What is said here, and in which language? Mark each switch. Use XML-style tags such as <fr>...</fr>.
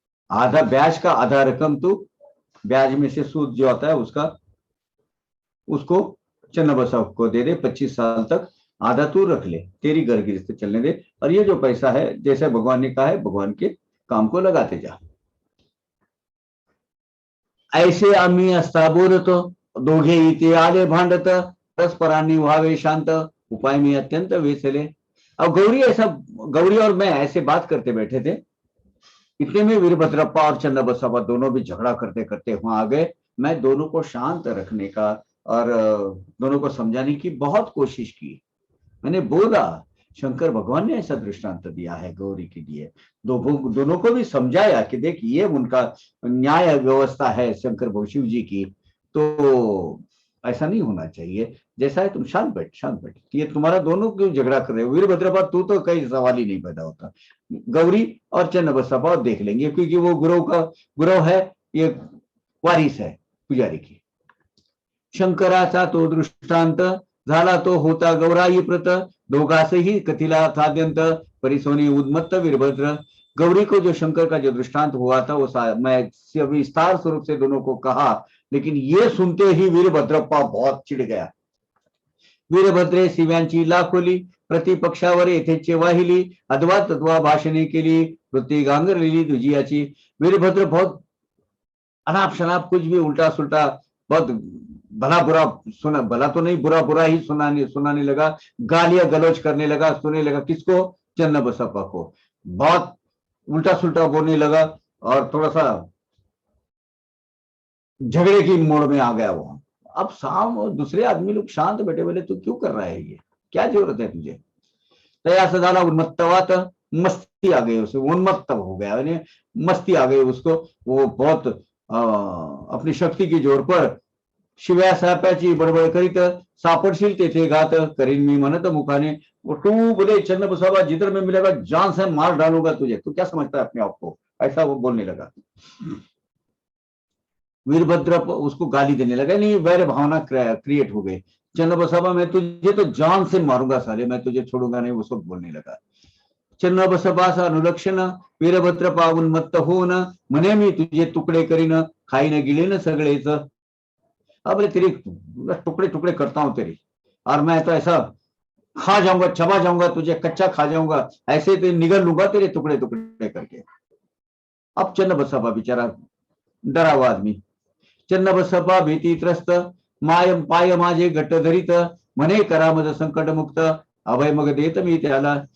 <hi>आधा ब्याज का आधा रकम तू ब्याज में से सूद जो आता है उसका उसको चन्नबसप्पा को दे दे, 25 साल तक आधा तू रख ले, तेरी गिरगिरिश्ती चलने दे, और ये जो पैसा है जैसे भगवान ने कहा है भगवान के काम को लगाते जा।</hi> <mr>ऐसे आम्ही असता बोलतो, दोघे इथे आले भांडत, परस्परांनी व्हावे शांत, उपाय में अत्यंत वेसले।</mr> <hi>अब गौरी और मैं ऐसे बात करते बैठे थे, इतने में वीरभद्रप्पा और चन्नबसप्पा दोनों भी झगड़ा करते करते वहां आ गए। मैं दोनों को शांत रखने का और दोनों को समझाने की बहुत कोशिश की। मैंने बोला शंकर भगवान ने ऐसा दृष्टांत दिया है गौरी के लिए, दोनों को भी समझाया कि देख ये उनका न्याय व्यवस्था है शंकर शिव जी की, तो ऐसा नहीं होना चाहिए, जैसा है तुम शांत बैठ, ये तुम्हारा दोनों क्यों झगड़ा कर रहे हो। वीरभद्रप्पा तू तो कई सवाल ही नहीं पैदा होता, गौरी और चन्नबसप्पा देख लेंगे, क्योंकि वो गुरु है, ये वारिस है पुजारी की।</hi> <mr>शंकराचा तो दृष्टांत झाला तो होता गौराई प्रत, दोघासही कथिला थाद्यंत, परिसोनी उन्मत्त वीरभद्र।</mr> <hi>गौरी को जो शंकर का जो दृष्टांत हुआ था वो मैं विस्तार स्वरूप से दोनों को कहा, लेकिन ये सुनते ही वीरभद्रप्पा बहुत चिढ़ गया।</hi> <mr>वीरभद्रे शिव्यांची लाखोली, प्रतिपक्षावर येथेचे वाहिली, अद्वा तद्वा भाषणे केली, वृत्ती गांगरलेली दुजियाची।</mr> <hi>वीरभद्र बहुत अनाप शनाप कुछ भी उल्टा सुल्टा बहुत भला बुरा सुना, भला तो नहीं बुरा बुरा ही सुनाने लगा, गालियां गलौज करने लगा, सुनने लगा। किसको? चन्नबसप्पा को। बहुत उल्टा सुल्टा बोलने लगा और थोड़ा सा झगड़े की मोड़ में आ गया वो। अब दूसरे आदमी लोग शांत बैठे, बोले तू क्यों कर रहा है, ये क्या जरूरत है तुझे।</hi> <mr>तया सदाला उन्मत्तवात,</mr> <hi>मस्ती आ गई उसे, उन्मत्त हो गया, मस्ती आ गई उसको। वो बहुत अपनी शक्ति की जोर पर</hi> <mr>शिव्या साप्याची बडबड करीत, सापडशील तेथे घात, करीन मी म्हणत मुखाने।</mr> <hi>टू बोले चन्नबसप्पा जिधर में मिलेगा जान से मार डालूंगा तुझे, तू क्या समझता है अपने आप को, ऐसा वो बोलने लगा। वीरभद्र उसको गाली देने लगा, नहीं वैर भावना क्रिएट हो गई। चन्नबसप्पा मैं तुझे तो जान से मारूंगा साले, मैं तुझे छोड़ूंगा नहीं, वो सब बोलने लगा।</hi> <mr>चन्नबसप्पाचा अनुलक्षण वीरभद्रप्पा उन्मत्त होऊन म्हणे मी तुझे तुकडे करीन, खाईन गिळीन सगळेच।</mr> <hi>अब तेरी टुकड़े टुकड़े करता हूं तेरी, और मैं तो ऐसा खा जाऊंगा, चबा जाऊंगा, तुझे कच्चा खा जाऊंगा, ऐसे तो निगल लूंगा तेरे टुकड़े टुकड़े करके। अब चन्नबसप्पा बेचारा डरा हुआ आदमी,</hi> <mr>चन्नबसप्पा भीती त्रस्त, माय पाय माझे घट्ट धरित, म्हणे करा मज संकट मुक्त, अभय मग देत मी त्याला।</mr>